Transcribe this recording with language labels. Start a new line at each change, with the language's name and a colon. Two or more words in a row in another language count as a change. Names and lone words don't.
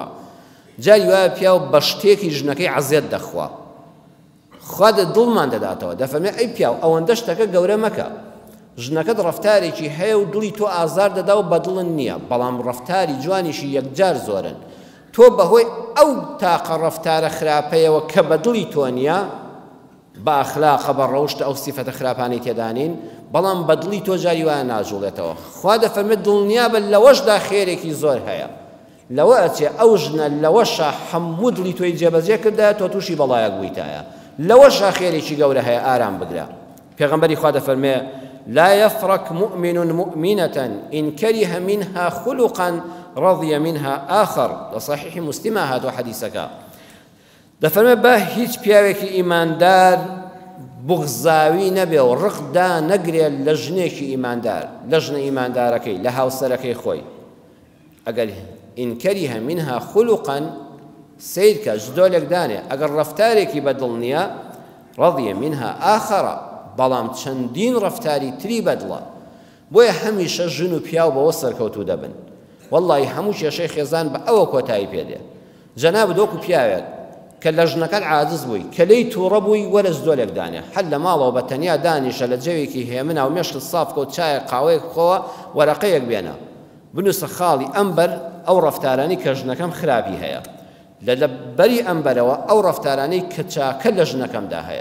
Central Kurdish: جاری وایە پیاو بە شتێکی ژنەکەی عەزیەت دەخوا، خوا دڵمان دەداتەوە، دەفەرمێ ئەی پیاو ئەوەندە شتەکە گەورە مەکە، ژنەکەت ڕەفتارێکی هەیە و دڵی تۆ ئازار دەدا و بەدڵن نییە، بەڵام ڕەفتاری جوانیشی یەکجار زۆرن، تۆ بەهۆی ئەو تاقە ڕەفتارە خراپەیەوە کە بەدڵی تۆ نییە، بە ئەخلاقە بە ڕەوشتە ئەو سیفەتە خراپانەی تێدانین، بەڵام بەدڵی تۆ جاری وایە ناجوڵێتەوە. خوا دەفەرمێت دڵنیابە لەوەشدا خێرێکی زۆر هەیە، لەوە ئەچێ ئەو ژنە لەوەشە هەموو دڵی تۆی جێبەجێ کردایە تۆ تووشی بەڵایەک بوویتایە، لەوەشە خێرێکی گەورە هەیە، ئارام بگرە.
Arabic: پێغەمبەری خوا دەفەرمێ لا يفرق مؤمن مؤمنة إن كره منها خلقا رضي منها آخر. لصحيح مسلم هذا حديثك
Central Kurdish: دفرمي با هیچ پیاوێکی ئیماندار بغزاوی نەبێ و ڕقدا نەگرێ لە ژنێکی ئیماندار، لە ژنە ئیماندارەکەی، لە هاوسەرەکەی خۆی. ئەگەر
Arabic: إن كره منها خلقا
Central Kurdish: سیر کە ژدۆلێک دانێ، ئەگەر ڕەفتارێکی بەدڵ نییە
Arabic: رضي منها آخر،
Central Kurdish: بەڵام چەندین ڕەفتاری تری بەدڵە. بۆیە هەمیشە ژن و پیاو بەوە سەرکەوتوو دەبن. وەڵڵی هەموو کێشەی خێزان بە ئەوە کۆتایی پێدێ. جەناب دۆکو پیاوێت کە لە ژنەکەت عاجز بووی، کە لێی تووڕە بووی وەرە ژدۆلێک دانێ، هەر لە ماڵەوە بە تەنیا دانیشە لە جەوێکی هێمنە و مێشت ساف کەوت چایە قاوەیەک بخۆوە وەرەقەیەک بێنە، بنووسە خاڵی ئەمبەر ئەو ڕەفتارانی کە ژنەکەم خراپی هەیە، لە بەری ئەمبەرەوە ئەو ڕەفتارانەی کە چاکە لە ژنەکەمدا هەیە.